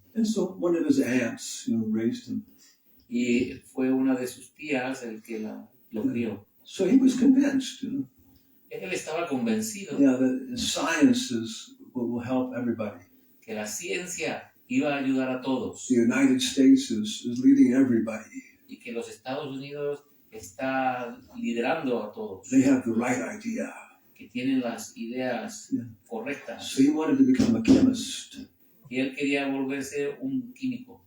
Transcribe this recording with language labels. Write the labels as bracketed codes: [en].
[en] And so one of his aunts, raised him. [es] Y fue una de sus tías el que lo crió. [en] So he was convinced, [es] Él estaba convencido [en] that science will help everybody. [es] que la ciencia iba a ayudar a todos [en] The United States is leading everybody. [es] y que los Estados Unidos está liderando a todos, [en] They have the right idea. [es] que tienen las ideas [en] Yeah. [es] correctas. [en] So he wanted to become a chemist [es] Y él quería volverse un químico